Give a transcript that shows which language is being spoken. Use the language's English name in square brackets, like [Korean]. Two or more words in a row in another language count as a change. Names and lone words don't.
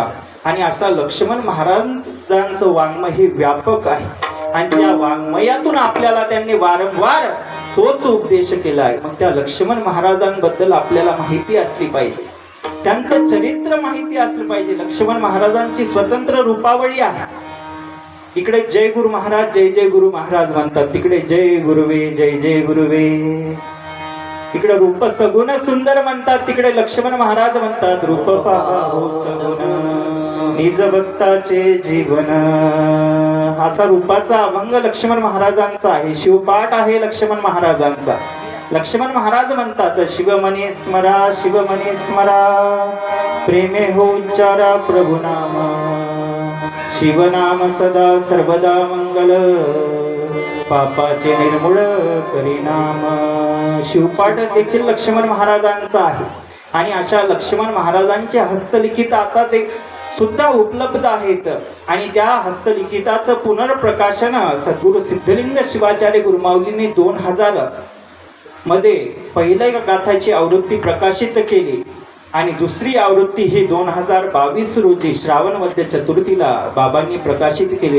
[Marathi] आणि असा लक्ष्मण महाराजांचं वाङ्मय हे व्यापक आहे आणि त्या वाङ्मयातून आपल्याला त्यांनी वारंवार तोच उपदेश केलाय. मग त्या लक्ष्मण महाराजांबद्दल आपल्याला माहिती असली पाहिजे, त्यांचं चरित्र माहिती असलं पाहिजे. लक्ष्मण महाराजांची स्वतंत्र रूपावळी आहे. इकडे जय गुरु महाराज, जय जय गुरु महाराज म्हणतात, तिकडे जय गुरुवे, जय जय गुरुवे. इकडे रूप सगुण सुंदर म्हणतात, तिकडे लक्ष्मण महाराज म्हणतात रूप पहा हो सगुण निज भक्ताचे जीवन. असा रूपाचा अभंग लक्ष्मण महाराजांचा आहे. शिवपाठ आहे लक्ष्मण महाराजांचा. लक्ष्मण महाराज म्हणतात शिवमनी स्मरा, शिवमनी स्मरा, प्रेमे हो उच्चारा प्रभु नाम. शिवनाम सदा सर्वदा मंगल, पापाचे निर्मूळ परिणाम. शिवपाठ देखील लक्ष्मण महाराजांचा आहे आणि अशा लक्ष्मण महाराजांचे हस्तलिखित आता ते सुद्धा उपलब्ध आहेत आणि त्या हस्तलिखिताचं पुनर्प्रकाशन सद्गुरु सिद्धलिंग शिवाचार्य गुरुमाऊलींनी 2000 मध्ये पहिल्या गाथाची आवृत्ती प्रकाशित केली आणि दुसरी आवृत्ती ही 2022 रोजी श्रावण वद्य चतुर्थीला बाबांनी प्रकाशित केली.